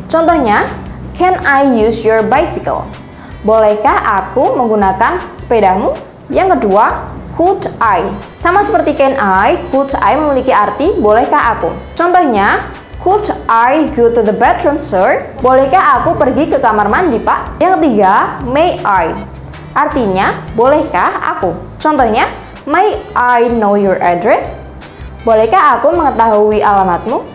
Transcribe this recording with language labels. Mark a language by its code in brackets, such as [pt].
[en] Contohnya, can I use your bicycle? [id] Bolehkah aku menggunakan sepedamu? Yang kedua, could I. Sama seperti can I, could I memiliki arti bolehkah aku. [en] Contohnya, could I go to the bathroom, sir? [id] Bolehkah aku pergi ke kamar mandi, Pak? Yang ketiga, may I. Artinya, bolehkah aku. [en] Contohnya, may I know your address? [id] Bolehkah aku mengetahui alamatmu?